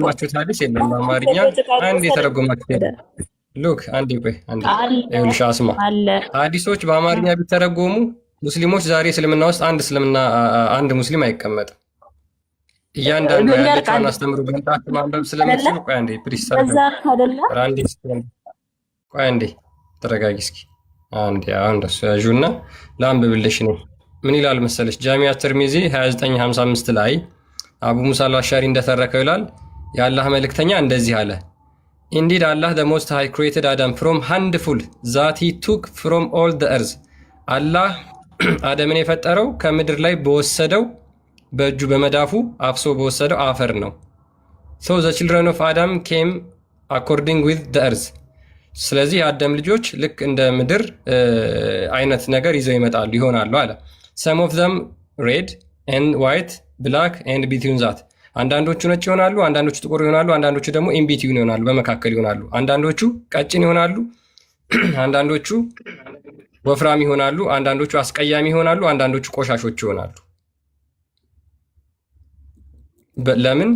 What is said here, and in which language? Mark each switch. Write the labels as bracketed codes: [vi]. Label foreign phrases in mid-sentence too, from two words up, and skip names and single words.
[am] ሐዲስ የለም በአማርኛ። አንድ የተረጎማችሁት የለም። ሉክ አንዴ ቆይ አንዴ ይኸውልሽ አስማ ሐዲሶች በአማርኛ ቢተረጎሙ ሙስሊሞች ዛሬ እስልምና ውስጥ አንድ ሙስሊም አይቀመጥም። እያንዳንዱ ያለችውን አስተምሩ በንጣት ማንበብ ስለምትችሉ ቆይ አንዴ ፕሊስ ቆይ አንዴ ተረጋጊ እስኪ አንዴ። አሁን ደስ ያዡና ላንብብልሽ ነው። ምን ይላል መሰለሽ ጃሚዓ ትርሚዚ 2955 ላይ አቡ ሙሳ አልአሻሪ እንደተረከው ይላል የአላህ መልእክተኛ እንደዚህ አለ [en] Indeed, Allah the Most High created Adam from handful that he took from all the earth. [am] Allah አደምን የፈጠረው ከምድር ላይ በወሰደው በእጁ በመዳፉ አፍሶ በወሰደው አፈር ነው። [en] So the children of Adam came according with the earth. [am] ስለዚህ የአደም ልጆች ልክ እንደ ምድር አይነት ነገር ይዘው ይመጣሉ ይሆናሉ አለ። [en] Some of them red and white, black and between that. [am] አንዳንዶቹ ነጭ ይሆናሉ፣ አንዳንዶቹ ጥቁር ይሆናሉ፣ አንዳንዶቹ ደግሞ ኢንቢትዊን ይሆናሉ፣ በመካከል ይሆናሉ። አንዳንዶቹ ቀጭን ይሆናሉ፣ አንዳንዶቹ ወፍራም ይሆናሉ፣ አንዳንዶቹ አስቀያሚ ይሆናሉ፣ አንዳንዶቹ ቆሻሾች ይሆናሉ። ለምን?